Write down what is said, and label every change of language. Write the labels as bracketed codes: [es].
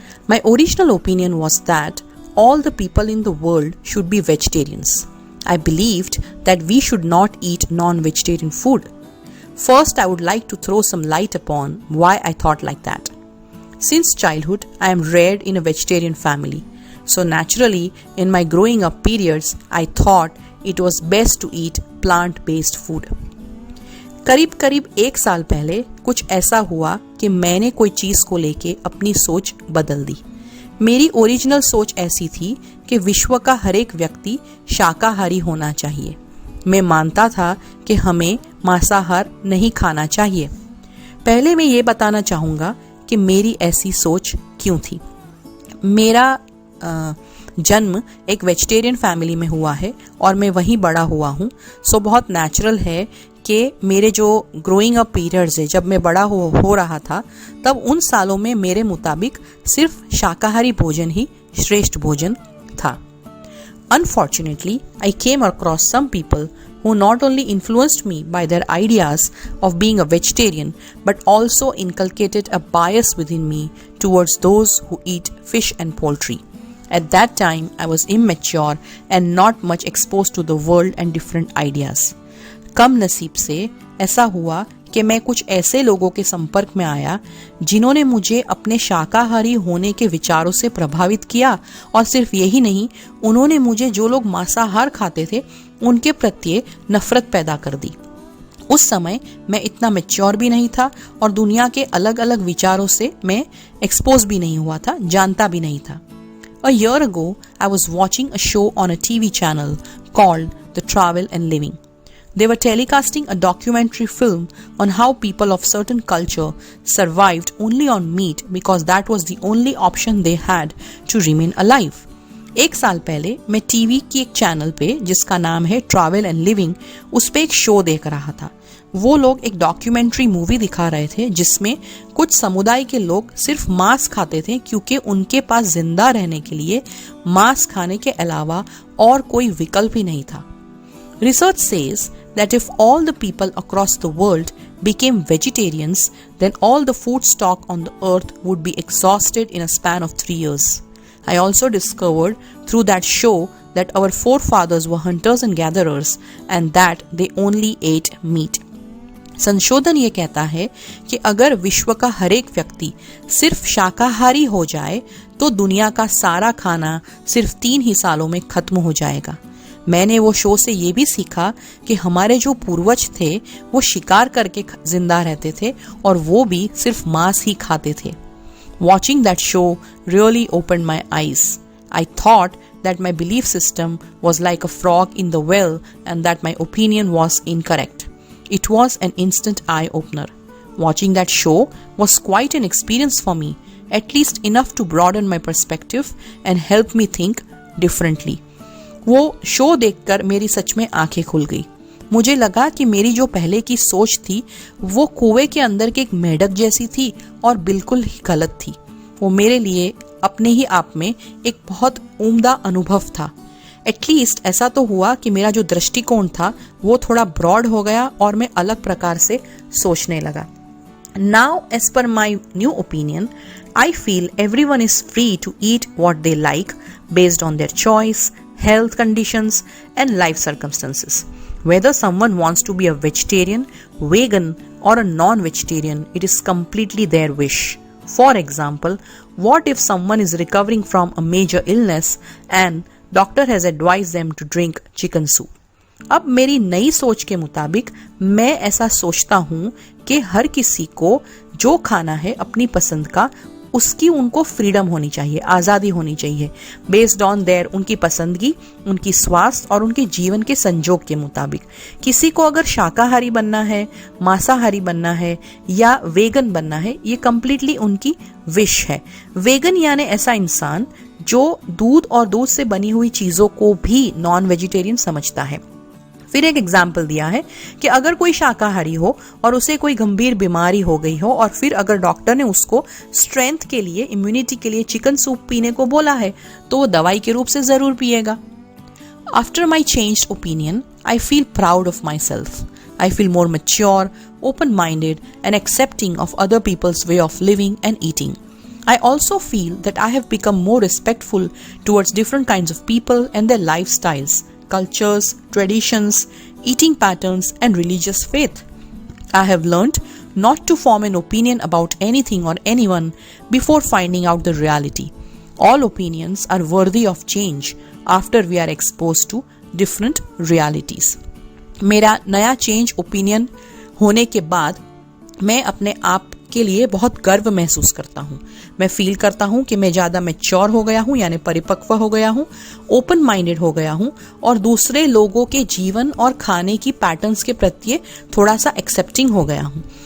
[en] My original opinion was that all the people in the world should be vegetarians. I believed that we should not eat non-vegetarian food. First, I would like to throw some light upon why I thought like that. Since childhood, I am reared in a vegetarian family. So naturally, in my growing up periods, I thought it was best to eat plant-based food. [hi] करीब 1 साल पहले कुछ ऐसा हुआ कि मैंने कोई चीज़ को लेके अपनी सोच बदल दी। मेरी ओरिजिनल सोच ऐसी थी कि विश्व का हर एक व्यक्ति शाकाहारी होना चाहिए। मैं मानता था कि हमें मांसाहार नहीं खाना चाहिए। पहले मैं ये बताना चाहूँगा कि मेरी ऐसी सोच क्यों थी। मेरा जन्म एक वेजिटेरियन फैमिली में हुआ है और मैं वहीं बड़ा हुआ हूँ। सो बहुत नेचुरल है कि मेरे जो [en] growing up periods [hi] है, जब मैं बड़ा हो रहा था, तब उन सालों में मेरे मुताबिक सिर्फ शाकाहारी भोजन ही श्रेष्ठ भोजन था। [en] Unfortunately, I came across some people who not only influenced me by their ideas of being a vegetarian, but also inculcated a bias within me towards those who eat fish and poultry. At that time, I was immature and not much exposed to the world and different ideas. [hi] कम नसीब से ऐसा हुआ कि मैं कुछ ऐसे लोगों के संपर्क में आया जिन्होंने मुझे अपने शाकाहारी होने के विचारों से प्रभावित किया, और सिर्फ यही नहीं, उन्होंने मुझे जो लोग मांसाहार खाते थे उनके प्रति नफरत पैदा कर दी। उस समय मैं इतना मैच्योर भी नहीं था और दुनिया के अलग अलग विचारों से मैं एक्सपोज भी नहीं हुआ था, जानता भी नहीं था। [en] A year ago, I was watching a show on a TV channel called The Travel and Living. They were telecasting a documentary film on how people of certain culture survived only on meat because that was the only option they had to remain alive. [hi] 1 साल पहले मैं TV की एक channel पे, जिसका नाम है travel and living, उस पे एक शो देख रहा था। वो लोग एक डॉक्यूमेंट्री मूवी दिखा रहे थे जिसमें कुछ समुदाय के लोग सिर्फ मांस खाते थे क्योंकि उनके पास जिंदा रहने के लिए मांस खाने के अलावा और कोई विकल्प ही नहीं था। [en] Research says that if all the people across the world became vegetarians, then all the food stock on the earth would be exhausted in a span of 3 years. I also discovered through that show that our forefathers were hunters and gatherers and that they only ate meat. [hi] संशोधन ये कहता है कि अगर विश्व का हर एक व्यक्ति सिर्फ शाकाहारी हो जाए तो दुनिया का सारा खाना सिर्फ 3 ही सालों में खत्म हो जाएगा। मैंने वो शो से ये भी सीखा कि हमारे जो पूर्वज थे वो शिकार करके जिंदा रहते थे और वो भी सिर्फ मांस ही खाते थे। [en] Watching that show really opened my eyes. I thought that my belief system was like a frog in the well and that my opinion was incorrect. It was an instant eye-opener. Watching that show was quite an experience for me, at least enough to broaden my perspective and help me think differently. [hi] वो show देखकर मेरी सच में आंखें खुल गई। मुझे लगा कि मेरी जो पहले की सोच थी वो कुएं के अंदर के एक मेढक जैसी थी और बिल्कुल ही गलत थी। वो मेरे लिए अपने ही आप में एक बहुत उम्दा अनुभव था। एटलीस्ट ऐसा तो हुआ कि मेरा जो दृष्टिकोण था वो थोड़ा ब्रॉड हो गया और मैं अलग प्रकार से सोचने लगा। [en] Now, as per my new opinion, I feel everyone is free to eat what they like based on their choice, health conditions, and life circumstances. Whether someone wants to be a vegetarian, vegan, or a non-vegetarian, it is completely their wish. For example, what if someone is recovering from a major illness and doctor has advised them to drink chicken soup? [hi] अब मेरी नई सोच के मुताबिक मैं ऐसा सोचता हूँ कि हर किसी को जो खाना है अपनी पसंद का, उसकी उनको फ्रीडम होनी चाहिए, आज़ादी होनी चाहिए, [en] based on there, [hi] उनकी पसंदगी, उनकी स्वास्थ्य और उनके जीवन के संजोग के मुताबिक। किसी को अगर शाकाहारी बनना है, मांसाहारी बनना है या वेगन बनना है, ये कम्प्लीटली उनकी विश है। वेगन यानी ऐसा इंसान जो दूध और दूध से बनी हुई चीज़ों को भी नॉन वेजिटेरियन समझता है। फिर एक एग्जाम्पल दिया है कि अगर कोई शाकाहारी हो और उसे कोई गंभीर बीमारी हो गई हो और फिर अगर डॉक्टर ने उसको स्ट्रेंथ के लिए, इम्यूनिटी के लिए चिकन सूप पीने को बोला है तो वो दवाई के रूप से जरूर पिएगा। [en] After my changed opinion, I feel proud of my self. I feel more mature, open-minded, and accepting of other people's way of living and eating. I also feel that I have become more respectful towards different kinds of people and their lifestyles, cultures, traditions, eating patterns, and religious faith. I have learned not to form an opinion about anything or anyone before finding out the reality. All opinions are worthy of change after we are exposed to different realities. [hi] मेरा नया [en] change opinion [hi] होने के बाद मैं अपने आप के लिए बहुत गर्व महसूस करता हूँ. मैं फील करता हूँ कि मैं ज़्यादा मैच्योर हो गया हूँ, यानी परिपक्व हो गया हूँ, ओपन माइंडेड हो गया हूँ और दूसरे लोगों के जीवन और खाने की पैटर्न्स के प्रति थोड़ा सा एक्सेप्टिंग हो गया हूँ.